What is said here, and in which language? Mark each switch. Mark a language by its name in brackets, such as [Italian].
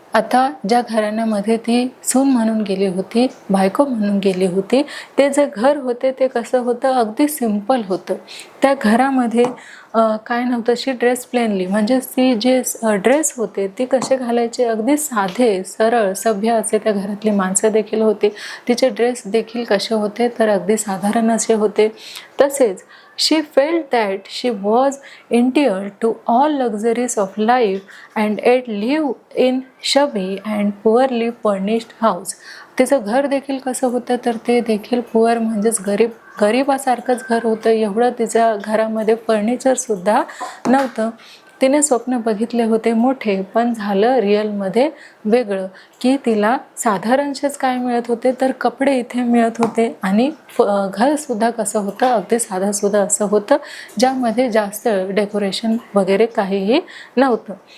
[Marathi] आता ज्या घराण्यामध्ये ती सून म्हणून गेली होती, बायको म्हणून गेली होती, ते जे घर होते ते कसं होतं, अगदी सिम्पल होतं. त्या घरामध्ये काय नव्हतं. [English] she dress plainly [Marathi] म्हणजे ती जे ड्रेस होते ती कसे घालायचे, अगदी साधे सरळ सभ्य असे त्या घरातली माणसं देखील होती. तिचे ड्रेस देखील कसे होते तर अगदी साधारण असे होते. तसेच [English] she felt that she was entitled to all luxuries of life and yet lived in shabby and poorly furnished house. [Marathi] तिचं घर देखील कसं होतं तर ते देखील पुअर म्हणजेच गरीबासारखंच घर होतं. एवढं तिच्या घरामध्ये फर्निचरसुद्धा नव्हतं. तिने स्वप्न बघितले होते मोठे, पण झालं रिअलमध्ये वेगळं, की तिला साधारणशेच काय मिळत होते तर कपडे इथे मिळत होते आणि घरसुद्धा कसं होतं, अगदी साधंसुद्धा असं होतं, ज्यामध्ये जास्त डेकोरेशन वगैरे काहीही नव्हतं.